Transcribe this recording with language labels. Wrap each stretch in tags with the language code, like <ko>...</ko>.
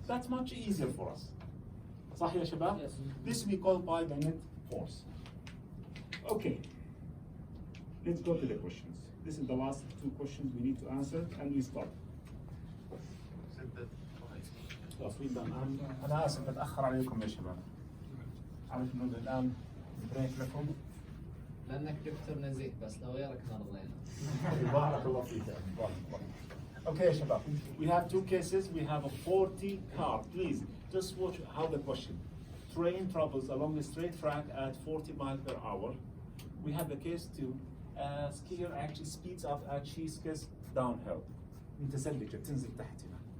<en>That's much easier for us.</en> <ar>صح يا شباب?</ar> <en>Yes. This we call by the net force. Okay. Let's go to the questions. This is the last 2 questions we need to answer, and we start.</en> <ar>خلاص</ar> <en>we done.</en> <ar>أنا آسف أتأخر عليكم يا شباب. عارف إنه الآن بريك لكم. لأنك دكتور نزيه بس لو غيرك ما رضينا. بارك الله فيك. بارك الله.</ar> <en>Okay</en> <ar>يا شباب.</ar> <en>We have 2 cases. We have a 40 car. Please just watch how the question. Train travels along a straight track at 40 miles per hour. We have the case 2. Skier actually speeds up as she skies downhill.</en> <ar>متزلجة تنزل تحت هنا.</ar>